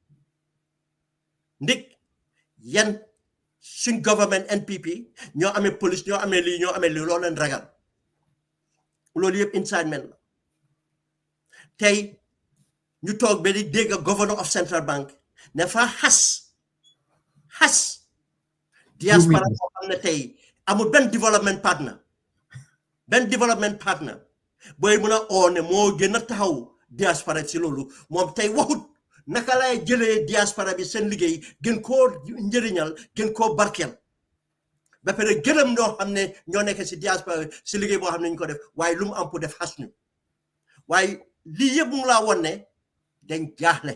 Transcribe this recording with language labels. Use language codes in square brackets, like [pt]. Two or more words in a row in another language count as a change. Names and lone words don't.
[wo] ndig yan suñ government NPP ñoo amee police ñoo amee lii loo leen ragal loolu yëpp incitement la tey ñu toog ba di dégg [en] governor of Central Bank [wo] ne fa xas diaspora boo xam ne tey amul benn [en] development partner [wo] booy mën a oo ne moo gën a taxaw diaspora si loolu moom tey waxut naka lay jëlee diaspora bi seen liggéey gën koo njëriñal gën koo barkeel ba pare gërëm ñoo xam ne ñoo nekk si diaspora si liggéey boo xam ne ñu ko def waaye lu mu am pour def xas ñu waaye lii yëpp mu ngi laa won ne dañ jaaxle